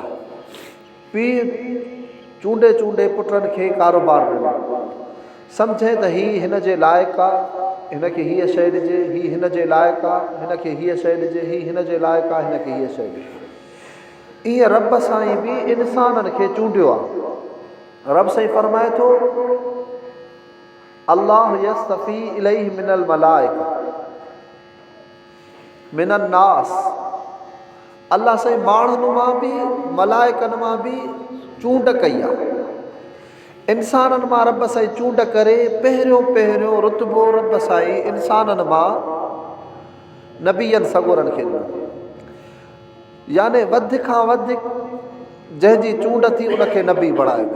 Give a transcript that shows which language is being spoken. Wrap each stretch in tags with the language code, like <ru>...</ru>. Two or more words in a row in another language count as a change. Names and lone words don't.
<sd>पीउ चूंडे चूंडे पुटनि खे कारोबार ॾिनो, सम्झे त हिन जे लाइक़ु आहे, हिन खे हीअ शइ ॾिजे, हिन जे लाइक़ु आहे, हिन खे हीअ शइ ॾिजे, हिन जे लाइक़ु आहे, हिन खे हीअ शइ ॾिजे। ईअं रब साईं बि इंसाननि खे चूंडियो आहे। रब साईं फरमाए थो</sd> <ar>الله يصطفي إليه من الملائكة من الناس,</ar> <sd>अल्लाह साईं माण्हुनि मां बि मलाइकनि मां बि चूंड कई आहे। इंसाननि मां रब साईं चूंड करे पहिरियों रुतबो रब साईं इंसाननि मां नबीअनि सगोरनि खे ॾिनो, याने वध खां वधीक जंहिंजी चूंड थी उनखे नबी बणायो वियो।</sd>